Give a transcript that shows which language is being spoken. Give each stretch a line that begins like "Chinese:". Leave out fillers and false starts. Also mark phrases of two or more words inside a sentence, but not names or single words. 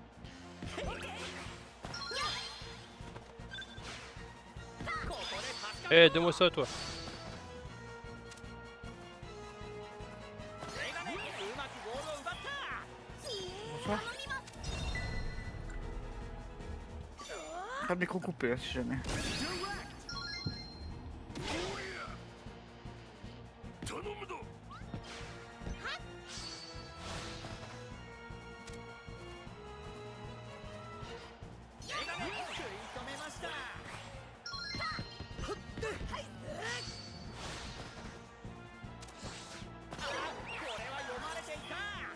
Japanese: ここでパスカ
French: Eh, donne-moi ça toi.
Japanese: メガネうまくボールを奪った。
French: Pas de micro coupé, hein, si jamais.
Japanese: 頼むぞ。メガネ食い止めました。あ、これは読まれていた。